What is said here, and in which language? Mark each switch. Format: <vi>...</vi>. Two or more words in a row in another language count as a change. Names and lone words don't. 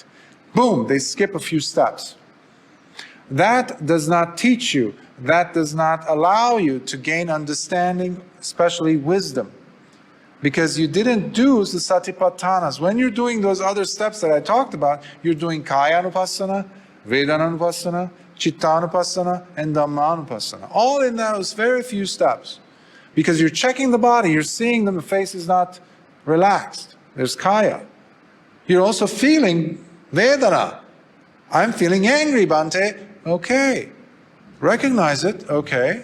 <en>Boom, they skip a few steps. That does not teach you, that does not allow you to gain understanding, especially wisdom. Because you didn't do the satipatthanas. When you're doing those other steps that I talked about, you're doing</en> <pi>kaya-anupassana, vedana-anupassana, chitta-anupassana,</pi> <en>and</en> <pi>dhamma-anupassana.</pi> <en>All in those very few steps. Because you're checking the body, you're seeing that the face is not relaxed. There's kaya. You're also feeling vedana. I'm feeling angry, Bhante. Okay. Recognize it. Okay.</en>